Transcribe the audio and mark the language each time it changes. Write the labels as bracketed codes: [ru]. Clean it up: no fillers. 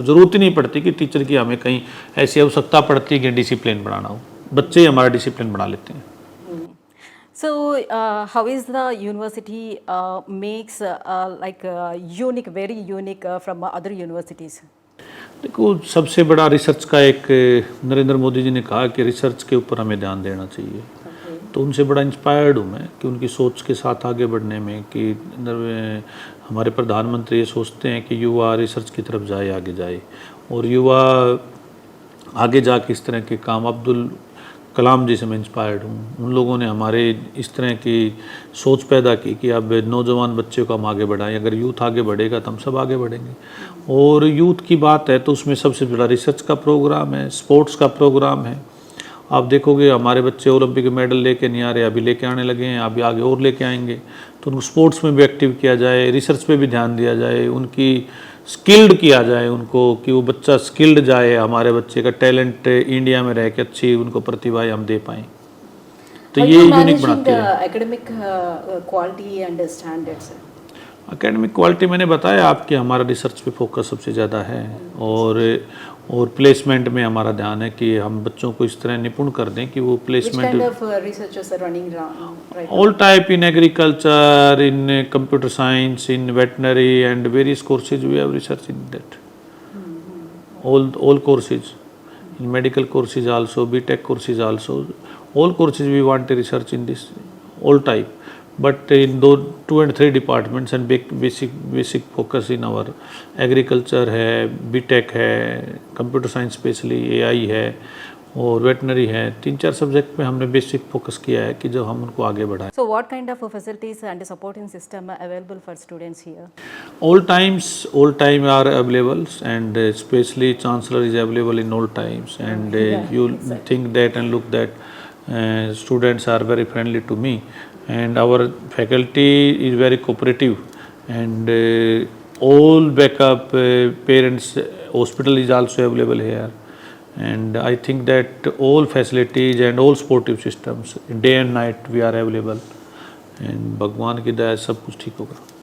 [hi] और ज़रूरत ही नहीं पड़ती कि टीचर की हमें कहीं ऐसी आवश्यकता पड़ती है कि डिसिप्लिन बढ़ाना हो. बच्चे ही हमारा डिसिप्लिन बढ़ा लेते हैं. [en] So how is the university makes like unique, very unique from other universities? [hi] देखो, सबसे बड़ा रिसर्च का एक नरेंद्र मोदी जी ने कहा कि रिसर्च के ऊपर हमें ध्यान देना चाहिए. तो उनसे बड़ा इंस्पायर्ड हूँ मैं कि उनकी सोच के साथ आगे बढ़ने में, कि हमारे प्रधानमंत्री ये सोचते हैं कि युवा रिसर्च की तरफ जाए, आगे जाए, और युवा आगे जाके इस तरह के काम. अब्दुल कलाम जी से मैं इंस्पायर्ड हूँ. उन लोगों ने हमारे इस तरह की सोच पैदा की कि अब नौजवान बच्चे को हम आगे बढ़ाएं. अगर यूथ आगे बढ़ेगा तो हम सब आगे बढ़ेंगे. और यूथ की बात है तो उसमें सबसे बड़ा रिसर्च का प्रोग्राम है, स्पोर्ट्स का प्रोग्राम है. आप देखोगे हमारे बच्चे ओलंपिक मेडल लेके नहीं आ रहे, अभी लेके आने लगे हैं, अभी आगे और लेके आएंगे. तो उनको स्पोर्ट्स में भी एक्टिव किया जाए, रिसर्च पे भी ध्यान दिया जाए, उनकी स्किल्ड किया जाए उनको, कि वो बच्चा स्किल्ड जाए, हमारे बच्चे का टैलेंट इंडिया में रह के अच्छी उनको प्रतिभाएं हम दे पाएँ, तो ये यूनिक बनाती है। [en] academic quality and standards. [hi] Academic quality मैंने बताया आपकी, हमारा रिसर्च पे फोकस सबसे ज़्यादा है, और प्लेसमेंट में हमारा ध्यान है कि हम बच्चों को इस तरह निपुण कर दें कि वो [en] Which [hi] placement [en] kind of researchers are running right now? all type, in agriculture, in computer science, in veterinary and various courses we have research in that. All courses, in medical courses also, BTech courses also, all courses we want to research in this, all type. But in those 2 and 3 departments and basic focus in our agriculture [hi] है, BTech है, computer science specially AI है और veterinary है, 3-4 subject पे हमने basic focus किया है कि जो हम उनको आगे बढ़ाएं। [en] So what kind of facilities and supporting system are available for students here? All time are available, and especially chancellor is available in all times, and you think that and look that students are very friendly to me, and our faculty is very cooperative, and all backup parents hospital is also available here, and I think that all facilities and all sportive systems day and night we are available, and [hi] भगवान की दया से सब कुछ ठीक होगा।